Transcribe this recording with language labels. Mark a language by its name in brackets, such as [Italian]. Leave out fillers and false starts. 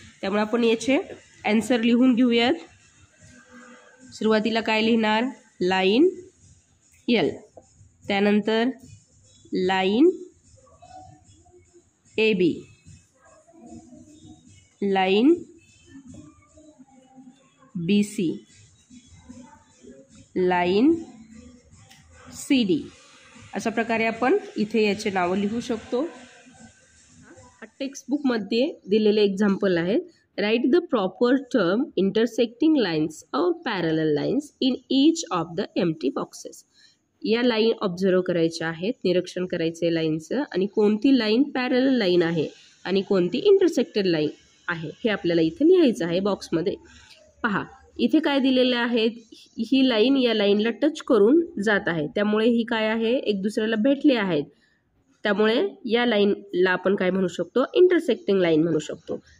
[Marathi] त्यामुळे आपण याचे ॲन्सर लिहून घेऊयात. सुरुवातीला काय लिहिणार, लाईन एल, त्यानंतर line A B, line B C, line C D. अशा प्रकारे आपण इथे याचे नावं लिहू शकतो. टेक्स्टबुकमध्ये दिलेले एक्झाम्पल आहेत. [English] Write the proper term intersecting lines or parallel lines in each of the empty boxes. [Marathi] या लाईन ऑब्झर्व करायच्या आहेत, निरीक्षण करायचे लाईनचं, आणि कोणती लाईन पॅरलल लाईन आहे आणि कोणती इंटरसेक्टेड लाईन आहे हे आपल्याला इथे लिहायचं आहे बॉक्समध्ये. पहा इथे काय दिलेलं आहे, ही लाईन या लाईनला टच करून जात आहे, त्यामुळे ही काय आहे, एक दुसऱ्याला भेटले आहेत, त्यामुळे या लाईनला आपण काय म्हणू शकतो, इंटरसेक्टिंग लाईन म्हणू शकतो.